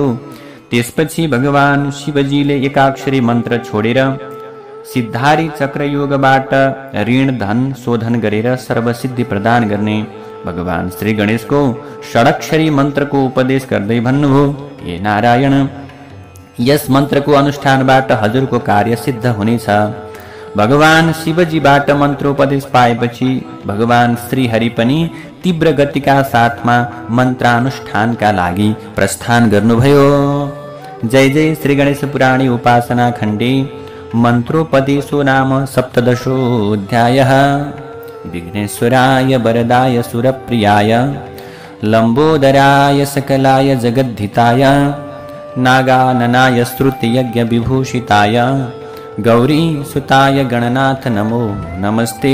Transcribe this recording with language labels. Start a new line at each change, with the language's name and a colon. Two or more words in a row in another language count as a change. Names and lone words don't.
Nepali: त्यसपछि भगवान शिवजीले एकाक्षरी मन्त्र छोडेर सिद्धारी चक्रयोगबाट ऋण धन शोधन गरेर सर्वसिद्धि प्रदान गर्ने भगवान श्री गणेशको षडक्षरी मन्त्रको उपदेश गर्दै भन्नुभयो, हे नारायण, यस मन्त्रको अनुष्ठानबाट हजुरको कार्य सिद्ध हुनेछ। भगवान शिवजीबाट मन्त्रोपदेश पाएपछि भगवान श्रीहरि पनि तीव्र गतिका साथमा मन्त्रानुष्ठानका लागि प्रस्थान गर्नुभयो।
Sanskrit: जय जय श्री गणेश पुराणे उपासना खण्डे मन्त्रोपदेशो नाम सप्तदशोऽध्यायः। विघ्नेश्वराय वरदाय सुरप्रियाय लम्बोदराय सकलाय जगद्धिताय नागाननाय स्तुतियज्ञ विभूषिताय गौरी सुताय गणनाथ नमो नमस्ते।